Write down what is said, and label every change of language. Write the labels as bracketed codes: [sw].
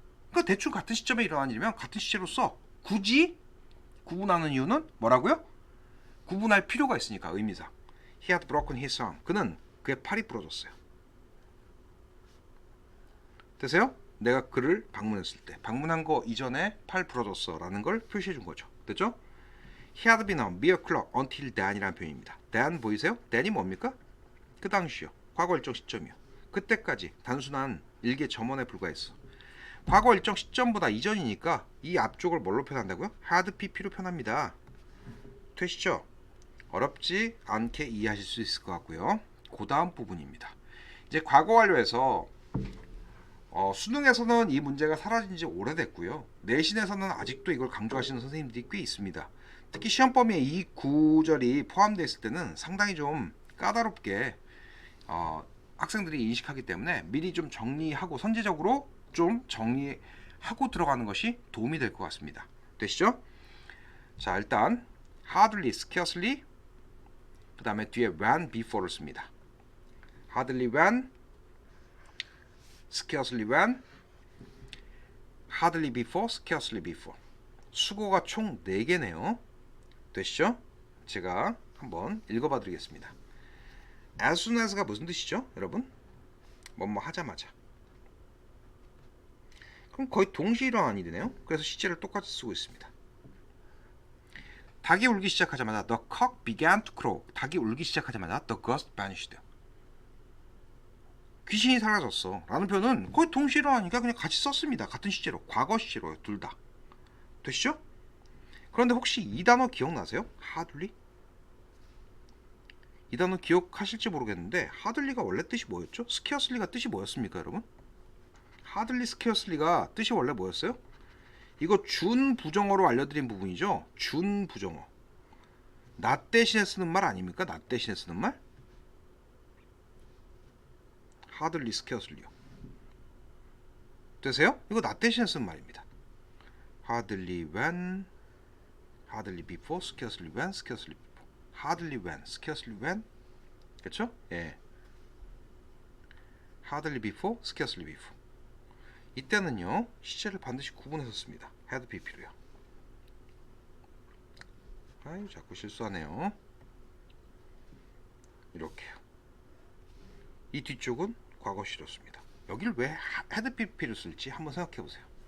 [ko] 그러니까 대충 같은 시점에 일어난 일이면 같은 시제로 써. 굳이 구분하는 이유는 뭐라고요? 구분할 필요가 있으니까 의미상. [en] He had broken his arm. [ko] 그는 그의 팔이 부러졌어요. 되세요? 내가 그를 방문했을 때 방문한 거 이전에 팔 부러졌어 라는 걸 표시해 준 거죠. 됐죠? [en] He had been a mere clerk until then이라는 [ko] 표현입니다. then 보이세요? then이 뭡니까? 그 당시요. 과거 일정 시점이요. 그때까지 단순한 일개 점원에 불과했어. 과거 일정 시점보다 이전이니까 이 앞쪽을 뭘로 표현한다고요? had pp로 표현합니다. 되시죠? 어렵지 않게 이해하실 수 있을 것 같고요. 그 다음 부분입니다. 이제 과거 완료에서 수능에서는 이 문제가 사라진 지 오래됐고요. 내신에서는 아직도 이걸 강조하시는 선생님들이 꽤 있습니다. 특히 시험 범위에 이 구절이 포함되어 있을 때는 상당히 좀 까다롭게 학생들이 인식하기 때문에 미리 좀 정리하고 선제적으로 좀 정리하고 들어가는 것이 도움이 될 것 같습니다. 되시죠? 자, 일단 hardly, scarcely, 그 다음에 뒤에 when, before를 씁니다. [en] hardly when, scarcely when, hardly before, scarcely before. [ko] 수거가 총 4개네요. 되시죠? 제가 한번 읽어봐 드리겠습니다. as soon as가 무슨 뜻이죠? 여러분? 뭐뭐 하자마자. 그럼 거의 동시에 일어난 일이네요. 그래서 시제를 똑같이 쓰고 있습니다. 닭이 울기 시작하자마자 [en] the cock began to crow. [ko] 닭이 울기 시작하자마자 [en] the ghost vanished. [ko] 귀신이 사라졌어 라는 표현은 거의 동시에 일어나니까 그냥 같이 썼습니다. 같은 시제로. 과거 시제로요. 둘 다. 되시죠? 그런데 혹시 이 단어 기억나세요? [en] hardly? [ko] 이 단어 기억하실지 모르겠는데 hardly가 원래 뜻이 뭐였죠? scarcely가 뜻이 뭐였습니까, 여러분? hardly, scarcely가 뜻이 원래 뭐였어요? 이거 준 부정어로 알려드린 부분이죠. 준 부정어. not 대신에 쓰는 말 아닙니까? not 대신에 쓰는 말? hardly, scarcely요. 되세요? 이거 not 대신에 쓴 말입니다. [en] hardly when, hardly before, scarcely when, scarcely before. hardly when, scarcely when. [ko] 그렇죠? 예. [en] hardly before, scarcely before. [ko] 이때는요 시제를 반드시 구분해서 씁니다. had pp로요. 아유 자꾸 실수하네요. 이렇게요. 이 뒤쪽은 과거시로 씁니다. 여기를 왜 had pp를 쓸지 한번 생각해 보세요.